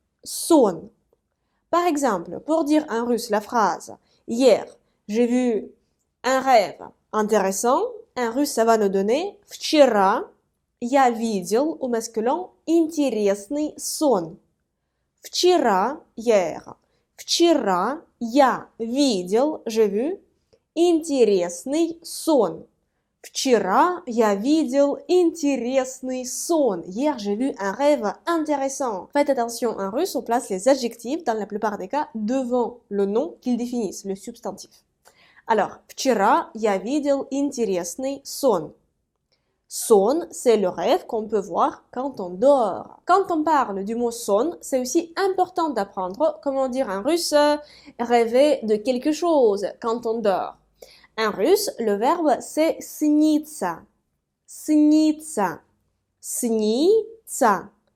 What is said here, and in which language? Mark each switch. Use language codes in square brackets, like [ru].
[ru] Сон. [fr] Par exemple, pour dire en russe la phrase hier, j'ai vu un rêve intéressant. En russe, ça va nous donner [ru] вчера я видел [fr] au masculin [ru] интересный сон. Вчера, hier. Вчера я видел, [fr] j'ai vu, [ru] интересный сон. Вчера я видел интересный сон. [fr] Hier, j'ai vu un rêve intéressant. Faites attention, en russe, on place les adjectifs, dans la plupart des cas, devant le nom qu'ils définissent, le substantif. Alors, [ru] вчера я видел интересный сон. [fr] Сон, c'est le rêve qu'on peut voir quand on dort. Quand on parle du mot сон, c'est aussi important d'apprendre comment dire en russe rêver de quelque chose quand on dort. En russe, le verbe c'est сниться. [ru] Сниться. Сниться.